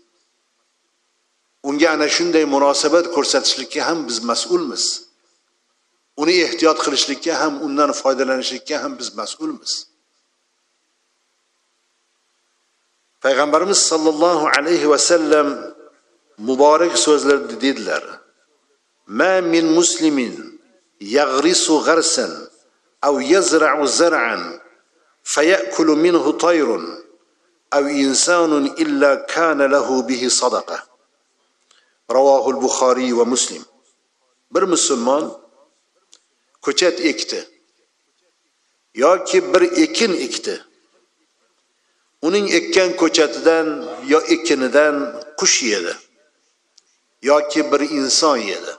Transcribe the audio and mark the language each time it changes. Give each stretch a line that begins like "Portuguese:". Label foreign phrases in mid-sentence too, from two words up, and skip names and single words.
Uzbek: Unga ana shunday munosabat ko'rsatishlikka ham biz mas'ulmiz. Uni ehtiyot qilishlikka ham, undan foydalanishlikka ham biz mas'ulmiz. Payg'ambarimiz
Arabic: صلى الله عليه وسلم
Uzbek: muborak so'zlarda dedilar:
Arabic: "ما من مسلم يغرس غرسا أو يزرع زرعا فيأكل منه طير أو إنسان إلا كان له به صدقة." رواه البخاري
Uzbek: va Muslim. Bir musulmon ko'chat ekdi yoki bir ekin ekdi. Uning ekkan ko'chatidan yo ekinidan qush yedi yoki bir inson yedi.